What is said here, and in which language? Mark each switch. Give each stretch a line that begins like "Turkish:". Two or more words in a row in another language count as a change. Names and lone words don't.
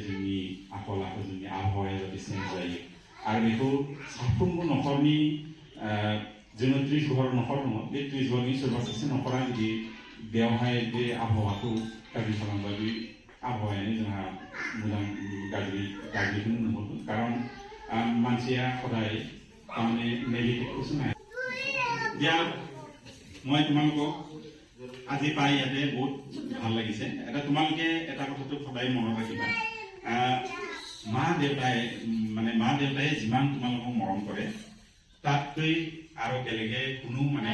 Bodo: जोंनि आखल आखु जोंनि आबहावाया जाहाथे चेन्ज जायो आरो बेखौ साफ्रोमबो न'खरनि जोङो 30 घर न'खर दङ बे 30 घरनि सोरबा सासे न'खरा जुदि बेवहाय बे आबहावाखौ गाज्रि खालामबा बे आबहावायानो जोंहा मोजां गाज्रिखौनो नुहरगोन खारन मानसिया सदाय
Assamese: তাৰমানে নেগেটিভটো নাই দিয়া মই তোমালোকক আজি পাই ইয়াতে বহুত ভাল লাগিছে এটা তোমালোকে এটা কথাটো সদায় মনত ৰাখিবা মা দেউতাই যিমান তোমালোকক মৰম কৰে তাতকৈ
Bodo: आरो बेलेगे कुनु माने